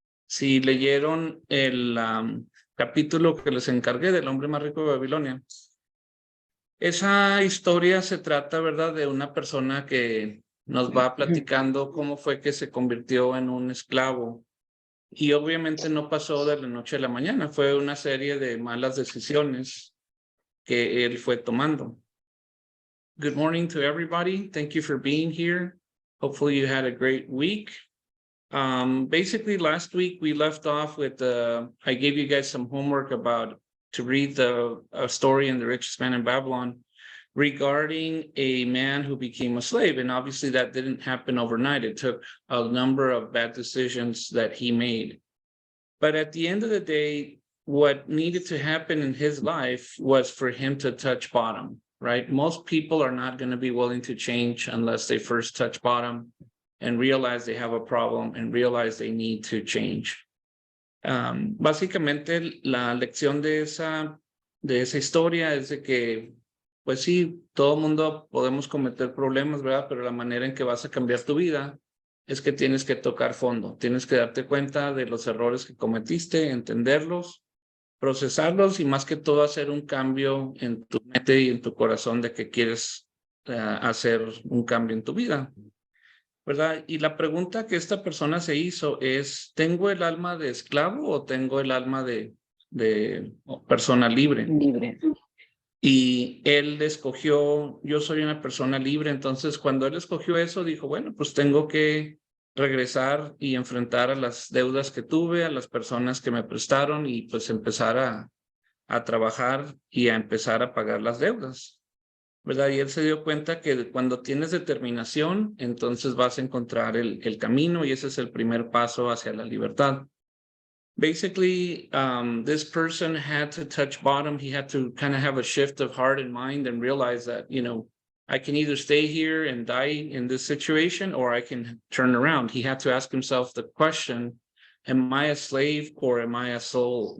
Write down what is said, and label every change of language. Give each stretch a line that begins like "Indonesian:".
Spanish: Si leyeron el capítulo que les encargué del hombre más rico de Babilonia, esa historia se trata, ¿verdad?, de una persona que nos va platicando cómo fue que se convirtió en un esclavo. Y obviamente no pasó de la noche a la mañana, fue una serie de malas decisiones que él fue tomando.
English: Good morning to everybody. Thank you for being here. Hopefully you had a great week. Basically last week we left off with, I gave you guys some homework about to read the story in The Richest Man in Babylon regarding a man who became a slave. And obviously that didn't happen overnight. It took a number of bad decisions that he made. But at the end of the day, what needed to happen in his life was for him to touch bottom, right? Most people are not going to be willing to change unless they first touch bottom and realize they have a problem and realize they need to change.
Spanish: Básicamente, la lección de esa historia es de que, pues sí, todo mundo podemos cometer problemas, ¿verdad? Pero la manera en que vas a cambiar tu vida es que tienes que tocar fondo, tienes que darte cuenta de los errores que cometiste, entenderlos, procesarlos y más que todo hacer un cambio en tu mente y en tu corazón de que quieres hacer un cambio en tu vida, ¿verdad? Y la pregunta que esta persona se hizo es, ¿tengo el alma de esclavo o tengo el alma de persona libre? Libre. Y él escogió, yo soy una persona libre, entonces cuando él escogió eso, dijo, bueno, pues tengo que regresar y enfrentar a las deudas que tuve, a las personas que me prestaron y pues empezar a trabajar y a empezar a pagar las deudas, ¿verdad? Y él se dio cuenta que cuando tienes determinación, entonces vas a encontrar el camino y ese es el primer paso hacia la libertad.
English: Basically, this person had to touch bottom. He had to kind of have a shift of heart and mind and realize that, you know, I can either stay here and die in this situation or I can turn around. He had to ask himself the question, am I a slave or am I a soul?